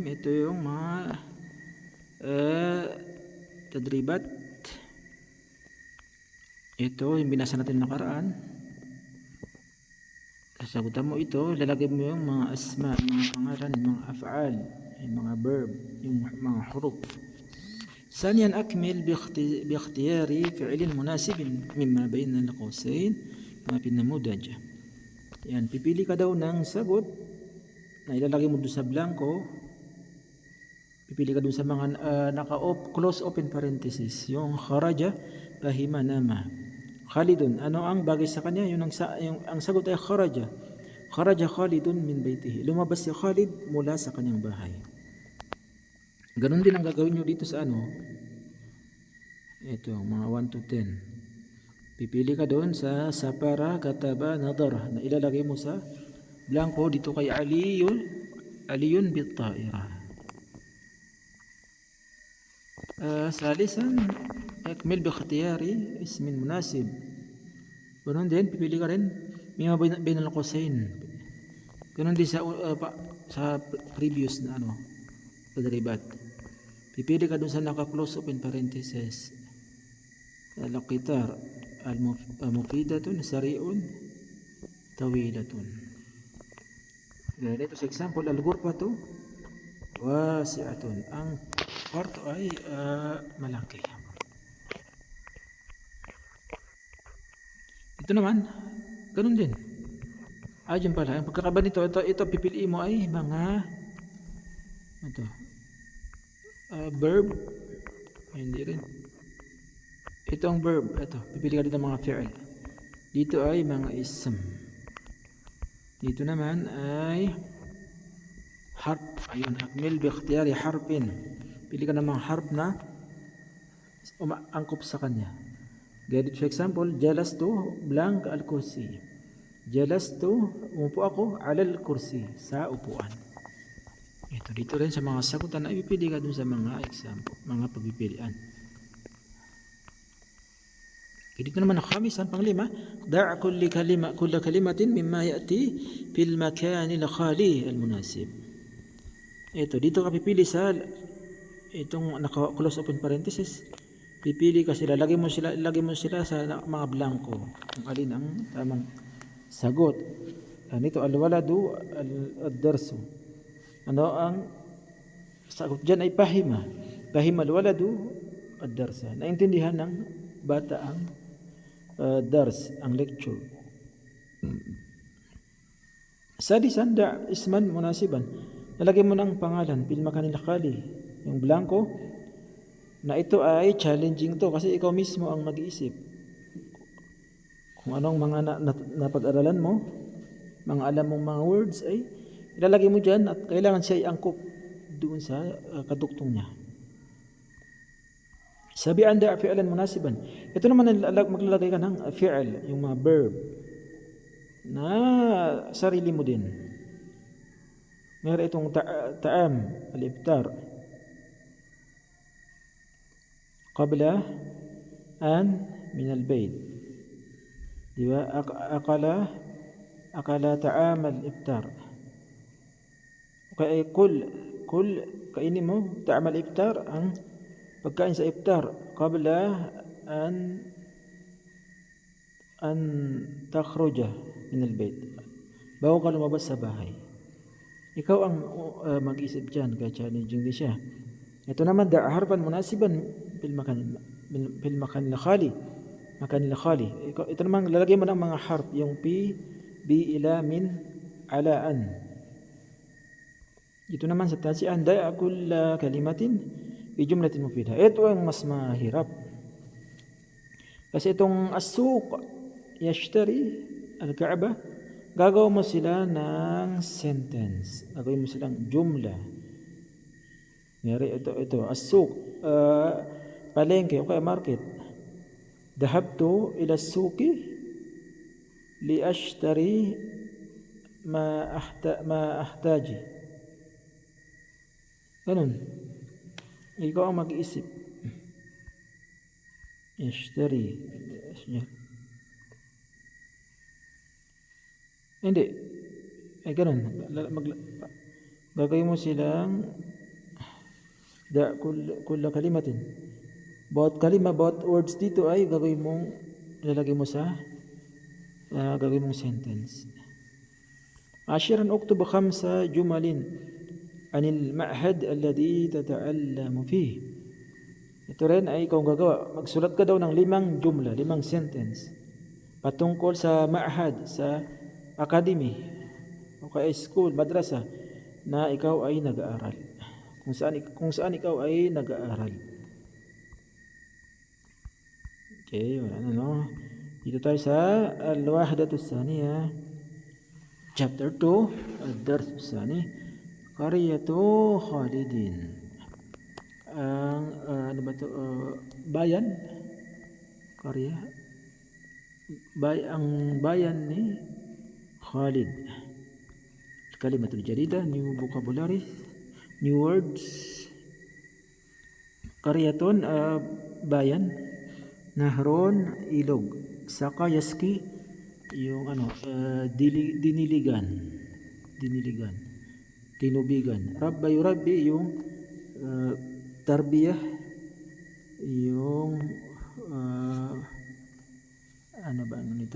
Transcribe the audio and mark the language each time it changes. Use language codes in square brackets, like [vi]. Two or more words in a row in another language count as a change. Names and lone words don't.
[tl] Ito yung mga ah, tadribat. Ito yung binasa natin nakaraan. Sasagutan mo ito, lalagay mo yung mga asma, mga pangalan, mga af'al, yung mga verb, yung mga huruf. [ar] ثانيا أكمل باختيار فعل مناسب مما بين القوسين كما في النموذج. [tl] Yan, pipili ka daw ng sagot na ilalagay mo doon sa blanco. Pipili ka doon sa mga close open parenthesis. Yung kharaja, fahima, nama. Khalidun, ano ang bagay sa kanya? Ang sagot ay kharaja. [ar] خرج خالد من بيته. [tl] Lumabas si Khalid mula sa kanyang bahay. Ganun din ang gagawin nyo dito sa ito, mga 1 to 10. Pipili ka doon sa sapara, kataba, nadar na ilalagay mo sa blanco dito kay [ar] علي بالطائرة. ثالثا، أكمل باختيار اسم مناسب. [tl] Ganun din, pipili ka rin [ar] مما بين القوسين. [tl] Ganun din sa previous na tadribat. Pipili ka dun sa naka-close open parenthesis. [ar] القطار المفيدة سريع طويلة. [tl] Ganito sa example, [ar] الغرفة واسعة. [tl] Ang kwarto ay malaki. Ito naman, ganun din. Dyan pala, ang pagkakaba nito, ito pipiliin mo ay mga verb. Hindi rin. Ito ang verb. Ito, pipili ka dito ng mga fi'il. Dito ay mga ism. Dito naman ay harf. Ayun, [ar] أكمل باختيار حرف. [tl] Pili ka ng mga harf na angkop sa kanya. Gaya dito, [en] for example, [ar] جلست blank الكرسي. جلست, [tl] umupo ako, [ar] على الكرسي, [tl] sa upuan. Ito, dito rin sa mga sagutan na ipipili ka dun sa mga example, mga pagpipilian. Dito naman ang khamisan, panglima, [ar] ضع كل كلمة مما يأتي في المكان الخالي المناسب. [tl] Ito, dito ka pipili sa itong naka-close open parenthesis. Pipili ka sila, lagay mo sila sa mga blanco. Kung alin ang tamang sagot. Ito, [ar] الولد الدرس. [tl] Ano ang sagot dyan ay pahima. [ar] فهم الولد الدرس. [tl] Naintindihan ng bata ang dars, ang lecture. [ar] سادسا، ضع اسما مناسبا. [tl] Nalagay mo ng pangalan, [ar] بالمكان الخالي. [tl] Yung blanco, na ito ay challenging to kasi ikaw mismo ang mag-iisip. Kung anong mga napag-aralan mo, mga alam mong mga words ay ilalagay mo dyan at kailangan siya i-angkop doon sa kaduktong niya. [ar] سابعا ضع فعلا مناسبا. [tl] Ito naman maglalagay ka ng fi'al, yung mga verb na sarili mo din. Meron itong [ar] طعام، الإفطار. قبل أن من البيت. Diba? أكل طعام الإفطار. [tl] Okay, kul kainin mo [ar] طعام الإفطار, [tl] ang pagkain sa iftar [ar] قبل أن تخرج من البيت. [tl] Bago ka lumabas sa bahay. Ikaw ang mag-isip dyan, kaya challenging din siya. Ito naman, [ar] ضع حرفا مناسبا في المكان الخالي. مكان خالي. [tl] Ito naman, lalagay mo ng mga harf, yung pi, bi, ila, min, ala, an. Ito naman sa [ar] تاسعا، ضع كل كلمة بجملة مفيدة. [tl] Ito ang mas mahirap. Kasi itong [ar] السوق يشتري الكعبة, [tl] gagawin mo sila ng sentence. Gagawin mo silang jumla. Ito as-suq, palengke o kaya market. [ar] ذهبت إلى السوق لأشتري ما أحتاج. [tl] Ganun. Ikaw ang mag-iisip. Yashtari. Hindi. Ganun. gagawin mo silang [ar] كل كلمة. [tl] Bawat words dito ay gagawin mong lalagay mo sa gagawin mong sentence. [ar] 10 اكتب 5 جمل عن المعهد الذي تتعلم فيه. [tl] Ito rin ay ikaw gagawa. Magsulat ka daw ng 5 jumla, 5 sentence patungkol sa ma'had, sa academy o kaya school, madrasa na ikaw ay nag-aaral. Kung saan ikaw ay nag-aaral. Okay, wala na no. Dito tayo sa [ar] الوحدة الثانية, [en] chapter 2, [ar] الدرس الثاني، قرية خالد. [tl] Ang ano ba to? Bayan, karya, ang bayan ni Khalid. [ar] الكلمات الجديدة, [en] new vocabulary, new words. [tl] Qaryatun, bayan. Nahron, ilog. Saka yaski, yung diniligan. Tinubigan. [ar] ربى يربي, [tl] yung tarbiyah, yung ano ba nito?